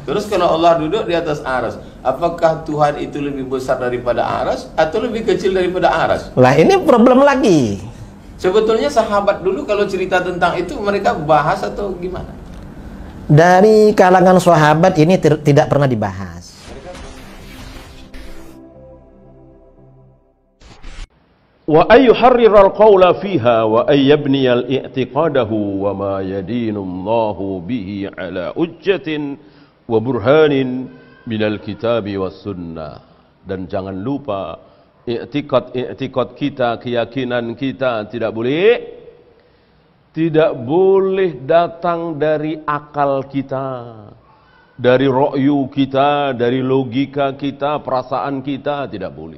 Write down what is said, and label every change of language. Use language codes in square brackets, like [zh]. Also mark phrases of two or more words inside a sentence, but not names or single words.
[id] Terus kalau Allah duduk di atas aras, apakah Tuhan itu lebih besar daripada aras atau lebih kecil daripada aras? Lah ini problem lagi. Sebetulnya sahabat dulu kalau cerita tentang itu mereka bahas atau gimana? Dari kalangan sahabat ini tidak pernah dibahas. [ar] وأن يحرر القول فيها وأن يبني اعتقاده وما يدين الله به على حجة وبرهان من الكتاب والسنة. [id] Dan jangan lupa i'tiqad kita, keyakinan kita tidak boleh datang dari akal kita, dari ra'yu kita, dari logika kita, perasaan kita, tidak boleh.